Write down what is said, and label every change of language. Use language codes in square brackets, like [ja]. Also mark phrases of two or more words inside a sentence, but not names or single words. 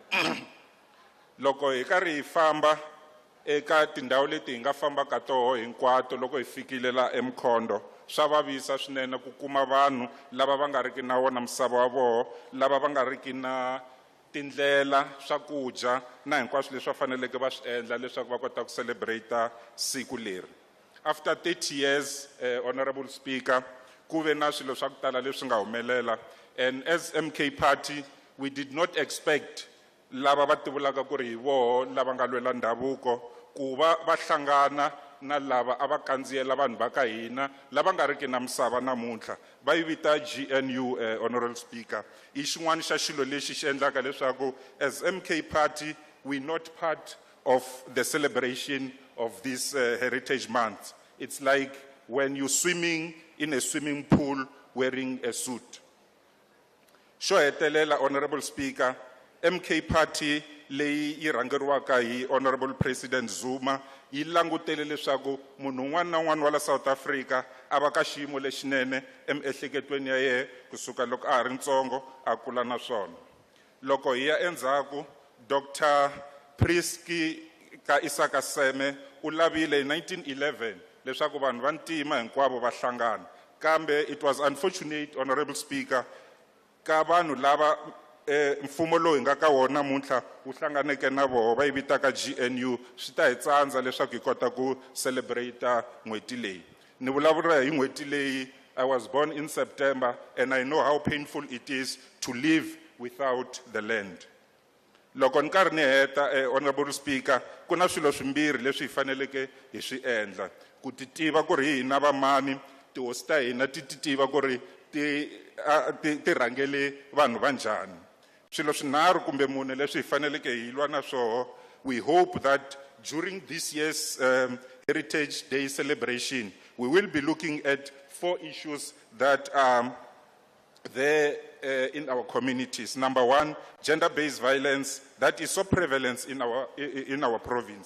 [ts] Loko hi karhi hi famba eka tindhawu leti hi nga fambaka toho hinkwato loko hi fikile la eMkhondo swa vavisa swinene ku kuma vanhu lava va nga riki na wona misava wa vona, lava va nga riki na tindlela, swakudya na hinkwaswo leswi va faneleke va swi endla leswaku va kota ku celebrate siku leri. [en] After 30 years, Honorable Speaker, [ts] ku ve na swilo swa ku tala leswi nga humelela, [en] and as MK Party we did not expect [ts] lava va tivulaka ku ri hi voho lava nga lwela ndhavuko ku va hlangana na lava ava kandziyela vanhu va ka hina lava nga riki na misava namuntlha va yi vita GNU [en] honorable speaker [ts] i xin'wana xa xilo lexi xi endlaka leswaku [en] as MK party we not part of the celebration of this heritage month. It's like when you're swimming in a swimming pool wearing a suit. [ts] Xo hetelela [en] honorable speaker [ts] MK party leyi yi rhangeriwaka hi honorable president Zuma yi langutele leswaku munhu un'wana na un'wana wa la South Africa a va ka xiyimo lexinene emiehleketweni ya yena kusuka loko a ha ri ntsongo a kula na swona. Loko hi ya endzhaku Dr. Priski ka Isaka Seme u lavile hi 1911 leswaku vanhu va ntima hinkwavo va hlangana kambe [en] it was unfortunate honorable speaker [ts] ka vanhu lava mfumo lowu hi nga ka wona namuntlha wu hlanganeke na vona va yi vitaka GNU swi ta hi tsandza leswaku hi kota ku celebrate n'hweti leyi. Ni vulavula hi n'hweti leyi [en] I was born in September and I know how painful it is to live without the land. [ts] Loko ni karhi ni heta [en] honorable speaker [ts] ku na swilo swimbirhi leswi hi faneleke hi swi endla ku titiva ku ri hi hina va mani tihosi ta hina ti tiva ku ri ti rhangele vanhu va njhani. Swilo swinharhu kumbe mune leswi hi faneleke hi lwa na swoho. [en] We hope that during this year's Heritage Day celebration we will be looking at 4 issues that are there in our communities. Number 1, gender-based violence that is so prevalent in our province.